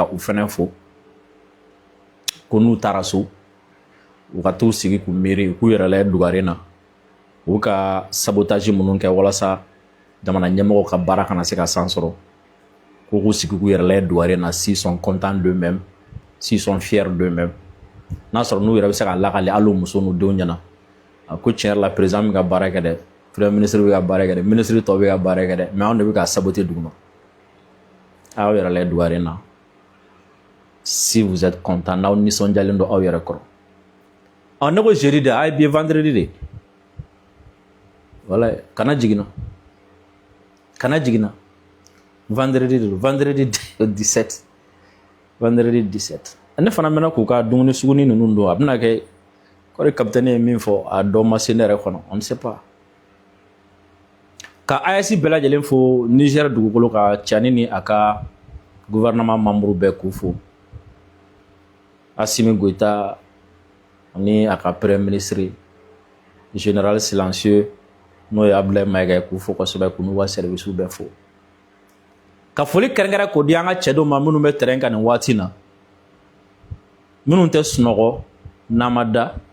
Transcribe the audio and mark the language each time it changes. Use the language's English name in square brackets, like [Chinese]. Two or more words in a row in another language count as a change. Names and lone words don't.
[Bambara] u fana fo ko n'u taara so u ka t'u sigi k'u miiri k'u yɛrɛ lajɛ dugaren na u ka sabotage minnu kɛ walasa jamana ɲɛmɔgɔw ka baara kana se ka san sɔrɔ ko k'u sigi k'u yɛrɛ lajɛ dugaren na [French] s'ils sont contents d'eux-mêmes s'ils sont fiers d'eux-mêmes [Bambara] n'a sɔrɔ n'u yɛrɛ bɛ se ka lakale hali u muso n'u denw ɲɛna ko tiɲɛ yɛrɛ la président bɛ ka baara kɛ dɛ [French] premier ministre [Bambara] bɛ ka baara kɛ dɛ ministre tɔw bɛ ka baara kɛ dɛ mais anw de bɛ ka saboter duguma a y'aw yɛrɛ lajɛ dugaren na [French] si vous êtes content [Bambara] n'aw nisɔndiyalen don aw yɛrɛ kɔrɔ ne ko jeudi de a ye bi ye vendredi de wala kana jigin na vendredi de vendredi 17 vendredi 17 ne fana mɛna k'u ka dumuni suguni ninnu don a bɛna kɛ kɔri kapitɛni ye min fɔ a dɔ ma se ne yɛrɛ kɔnɔ [French] on ne sait pas [Bambara] ka AES bɛɛ lajɛlen fo Niger dugukolo ka Tiani ni a ka [French] gouvernement membre [Bambara] bɛɛ k'u fo Assimi Goïta ni a ka [French] premier ministre général silencieux [Bambara] n'o ye Abdoulaye Mayiga k'u fo kosɛbɛ k'u n'u ka service bɛɛ fo ka foli kɛrɛnkɛrɛn k'o di an ka cɛ dɔw ma minnu bɛ terrain kan nin waati na minnu tɛ sunɔgɔ n'a ma da